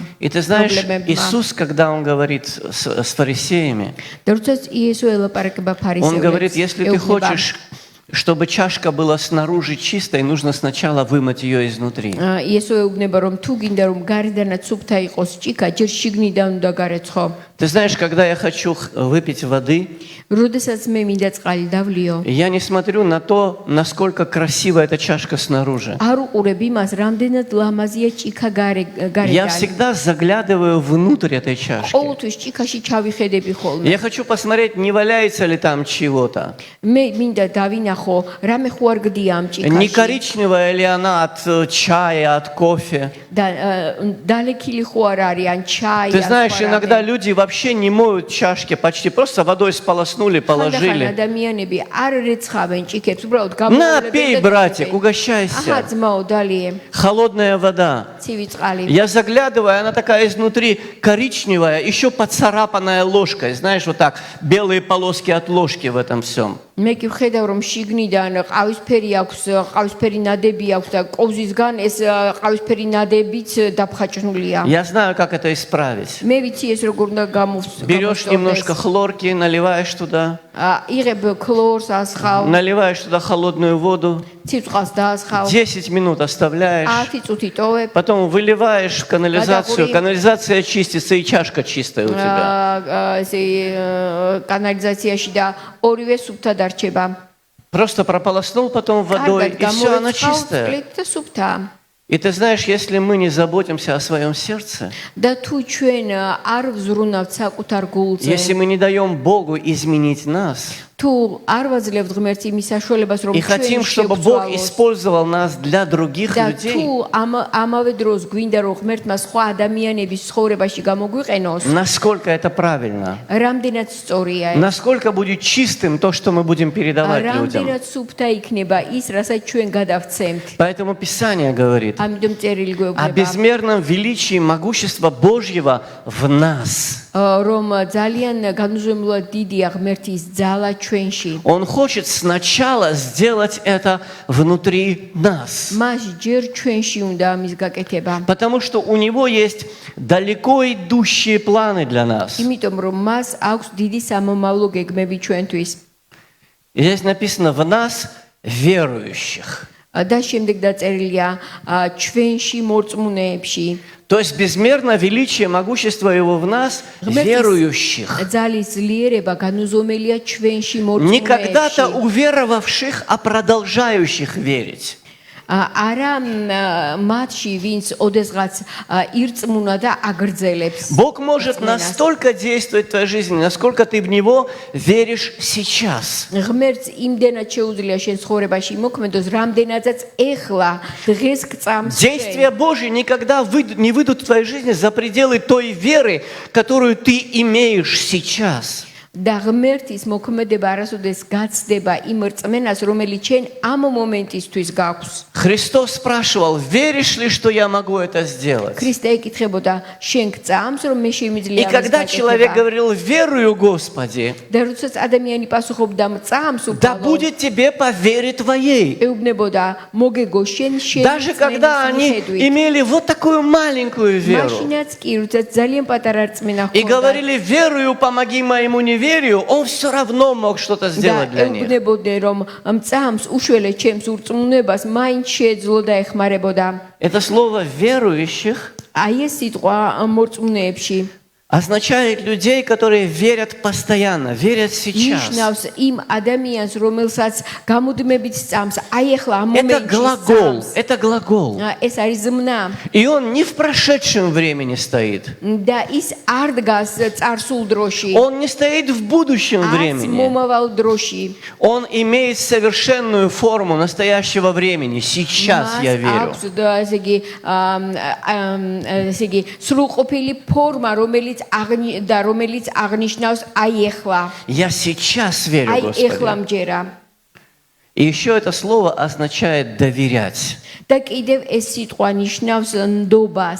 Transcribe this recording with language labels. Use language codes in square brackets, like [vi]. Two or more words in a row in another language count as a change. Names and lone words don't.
[ru] И ты знаешь, Иисус, когда Он говорит с фарисеями, [ka] და როდესაც იესო ელაპარაკება [ru] Он говорит, [ka] ფარისევლებს, [ru] если ты хочешь, чтобы чашка была снаружи чистой, нужно сначала вымыть ее изнутри. [ka] იესო ეუბნება, რომ თუ გინდა რომ გარედანაც სუფთა იყოს ჭიქა, ჯერ შიგნიდან უნდა გარეცხო. [ru] Ты знаешь, когда я хочу выпить воды, [ka] როდესაც მე მინდა წყალი დავლიო, [ru] я не смотрю на то, насколько красива эта чашка снаружи. [ka] არ უყურებ იმას, რამდენად ლამაზია ჭიქა [ru] Я [ka] გარედან. [ru] всегда заглядываю внутрь этой чашки. [ka] ყოველთვის ჭიქაში ჩავიხედები ხოლმე. [ru] Я хочу посмотреть, не валяется ли там чего-то. [ka] მე მინდა დავინახო, რამე ხო არ გდია ამ [ru] Не [ka] ჭიქაში. [ru] коричневая ли она от чая, от кофе. [ka] და დალექილი ხო არ არის ან ჩაი. [ru] Ты знаешь, иногда люди вообще не моют чашки почти, просто водой сполоснули, положили. [ka] ადამიანები არ რეცხავენ ჭიქებს, უბრალოდ [ru] На, [ka] გამოუყურებენ. [ru] пей, братик, угощайся. [ka] აჰა, ძმაო, დალიე, [ru] Холодная вода. [ka] ცივი წყალი. [ru] Я заглядываю, она такая изнутри коричневая, еще поцарапанная ложкой. Знаешь, вот так, белые полоски от ложки в этом всем. [ka] მე კი ვხედავ, რომ შიგნიდან ყავისფერი აქვს, ყავისფერი ნადები აქვს და ковზისგან ეს ყავისფერი ნადებიც დაფხაჭნულია. [ru] Я знаю, как это исправить. [ka] მე ვიცი ეს როგორ უნდა [ru] Берешь немножко хлорки, наливаешь туда, [ka] იღებ ქლორს, ასხავ, [ru] наливаешь туда холодную воду, [ka] ცივწყალს დაასხავ, [ru] 10 минут оставляешь, [ka] 10 წუთი ტოვებ, [ru] потом выливаешь в канализацию, канализация чистится и чашка чистая у тебя. [ka] ესე канализацияში და ორივე სუფთა დარჩება. [ru] Просто прополоснул потом водой, и все, она чистая. [ka] წყლით და სუფთა. [ru] И ты знаешь, если мы не заботимся о своем сердце, [ka] და თუ ჩვენ არ ვზრუნავთ საკუთარ გულზე, [ru] если мы не даем Богу изменить нас, [ka] თუ არ ვაძლევთ ღმერთს იმის საშუალებას, რომ [ru] и хотим, чтобы Бог использовал нас для других [ka] და [ru] людей, [ka] თუ ამავე დროს გვინდა რომ ღმერთმა სხვა ადამიანების ცხოვრებაში გამოგვიყენოს, [ru] насколько это правильно, [ka] რამდენად სწორია ეს, [ru] насколько будет чистым то, что мы будем передавать людям. [ka] რამდენად სუფთა იქნება ის, რასაც ჩვენ გადავცემთ. [ru] Поэтому Писание говорит [ka] ამიტომ წერილი [ru] о [ka] გვეუბნება, [ru] безмерном величии и могущества Божьего в нас. [ka] რომ ძალიან განუზომლად დიდია ღმერთის ძალა ჩვენში. [ru] Он хочет сначала сделать это внутри нас, [ka] მას ჯერ ჩვენში უნდა ამის გაკეთება. [ru] потому что у него есть далеко идущие планы для нас. [ka] იმიტომ რომ მას აქვს დიდი სამომავლო გეგმები ჩვენთვის. [ru] И здесь написано в нас верующих. [ka] და შემდეგ დაწერილია ჩვენში მორწმუნეებში. [ru] То есть безмерно величие, могущество его в нас, верующих. [ka] ძალის ძლიერება განუზომელია ჩვენში [ru] Не когда-то [ka] მორწმუნეებში. [ru] уверовавших, а продолжающих верить. [ka] არა მათში, ვინც ოდესღაც ირწმუნა და აგრძელებს. [ru] Бог может настолько действовать в твоей жизни, насколько ты в Него веришь сейчас. [ka] ღმერთს იმდენად შეუძლია შენ ცხოვრებაში მოქმედოს, რამდენადაც ეხლა დღეს გწამს. [ru] Действия Божьи никогда не выйдут в твоей жизни за пределы той веры, которую ты имеешь сейчас. [ka] და ღმერთის მოქმედება არასოდეს გაცდება იმ რწმენას, რომელიც ჩვენ ამ მომენტისთვის გაქვს. [ru] Христос спрашивал, веришь ли, что я могу это сделать? [ka] ქრისტე ეკითხებოდა, შენ გწამს, რომ მე [ru] И [ka] შემიძლია ამას [ru] когда человек [ka] გაკეთება? [ru] говорил, верую, Господи, [ka] და როდესაც ადამიანი პასუხობდა, მწამს [ru] да [ka] უფალო, [ru] будет тебе по вере твоей. [ka] ეუბნებოდა, მოგეგო შენ [ru] Даже когда они имели вот такую маленькую веру [ka] მაშინაც კი, როდესაც ძალიან პატარა რწმენა [ru] и [ka] ჰქონდა [ru] говорили, верую, помоги моему неверию, он все равно мог что-то [ka] და [ru] сделать для них. [ka] ეუბნებოდნენ, რომ მწამს უშველე ჩემს ურწმუნებას, მაინც შეეძლო და ეხმარებოდა. [ru] Это слово верующих [ka] აი ეს სიტყვა მორწმუნეებში [ru] означает людей, которые верят постоянно, верят сейчас. [ka] ნიშნავს იმ ადამიანს, რომელსაც გამუდმებით სწამს, აი ახლა ამ [ru] Это [ka] მომენტში [ru] глагол, [ka] სწამს. [ru] это глагол. [ka] ეს არის ზმნა [ru] И он не в прошедшем времени стоит. [ka] და ის არ დგას წარსულ დროში, [ru] Он не стоит в будущем [ka] არც [ru] времени. [ka] მომავალ დროში. [ru] Он имеет совершенную форму настоящего времени. Сейчас я верю. [ka] აქვს ესე იგი სრულყოფილი ფორმა, რომელიც აღნიშნავს აი ახლა. [ru] Я сейчас верю, [ka] აი ახლა [ru] Господи. [ka] მჯერა. [ru] И еще это слово означает доверять. [ka] და კიდევ ეს სიტყვა ნიშნავს ნდობას,